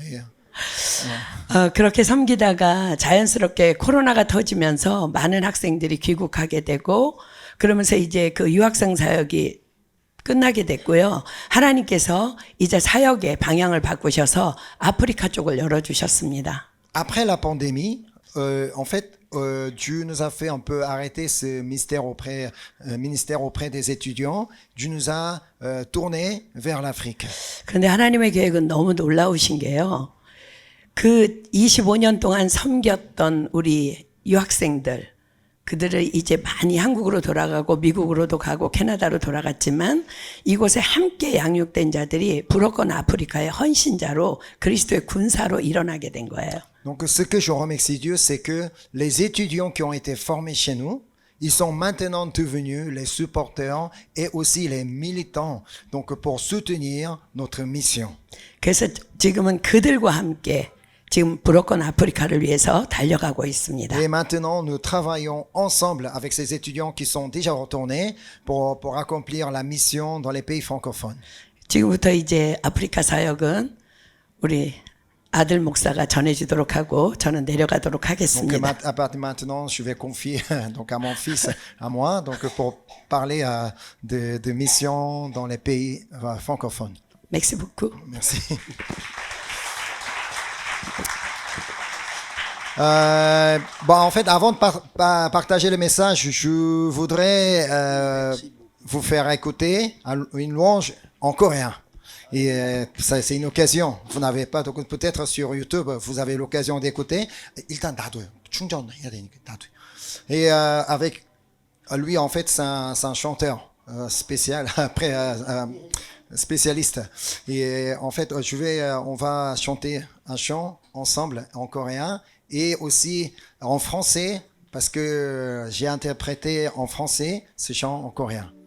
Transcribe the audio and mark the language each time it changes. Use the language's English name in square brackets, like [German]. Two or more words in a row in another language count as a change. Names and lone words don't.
[Korean] 그렇게 섬기다가 자연스럽게 코로나가 터지면서 많은 학생들이 귀국하게 되고 그러면서 이제 그 유학생 사역이 끝나게 됐고요. 하나님께서 이제 사역의 방향을 바꾸셔서 아프리카 쪽을 열어주셨습니다. [French] Après la pandémie, en fait, Dieu nous a fait un peu arrêter ce ministère auprès des étudiants. Dieu nous a tourné vers l'Afrique. [Korean] 그런데 하나님의 계획은 너무 놀라우신 게요. 그 25년 동안 섬겼던 우리 유학생들, 그들을 이제 많이 한국으로 돌아가고 미국으로도 가고 캐나다로 돌아갔지만 이곳에 함께 양육된 자들이 불어권 아프리카의 헌신자로 그리스도의 군사로 일어나게 된 거예요. [French] Donc ce que je remercie Dieu, c'est que les étudiants qui ont été formés chez nous, ils sont maintenant devenus les supporters et aussi les militants, donc pour soutenir notre mission. [Korean] 그래서 지금은 그들과 함께 지금 불어권 아프리카를 위해서 달려가고 있습니다. [French] Et maintenant, nous travaillons ensemble avec ces étudiants qui sont déjà retournés pour accomplir la mission dans les pays francophones. [Korean] 지금부터 이제 아프리카 사역은 우리 아들 목사가 전해주도록 하고 저는 내려가도록 [French] Donc [Korean] 하겠습니다. [French] à partir de maintenant, je vais confier donc à mon fils, à moi, donc pour parler de mission dans les pays francophones. Merci beaucoup. Merci. En fait, avant de partager le message, je voudrais vous faire écouter une louange en coréen. Et ça, c'est une occasion. Vous n'avez pas, donc peut-être sur YouTube, vous avez l'occasion d'écouter. [Korean] 일단 놔둬요. 충전해야 되니까 놔둬요. [French] Et avec lui, en fait, c'est un chanteur spécial, après spécialiste. Et en fait, on va chanter un chant ensemble en coréen et aussi en français parce que j'ai interprété en français ce chant en coréen.